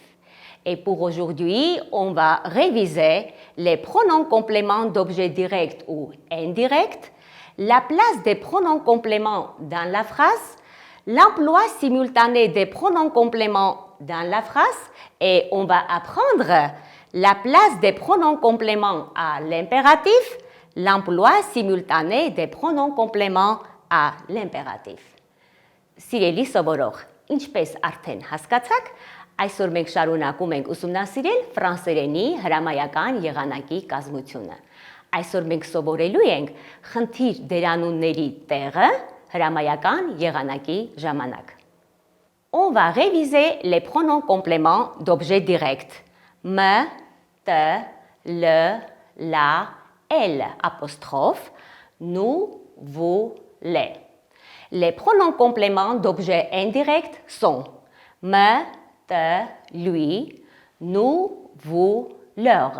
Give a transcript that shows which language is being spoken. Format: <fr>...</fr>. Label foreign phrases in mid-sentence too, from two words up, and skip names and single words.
<fr>Et pour aujourd'hui, on va réviser les pronoms compléments d'objets directs ou indirects, la place des pronoms compléments dans la phrase, l'emploi simultané des pronoms compléments dans la phrase et on va apprendre la place des pronoms compléments à l'impératif, l'emploi simultané des pronoms compléments à l'impératif.</fr> <hy>Սիրելի սովորող, ինչպես արդեն հասկացաք, այսօր մենք շարունակում ենք ուսումնասիրել ֆրանսերենի հրամայական եղանակի կազմությունը։ Այսօր մենք սովորելու ենք խնդիր դերանունների տեղը հրամայական եղանակի ժամանակ։</hy> <fr>On va réviser les pronoms compléments d'objets directs. Me, te, le, la, elle, apostrophe, nous, vous, les. Les pronoms compléments d'objets indirects sont me, te, lui, nous, vous, leur.</fr>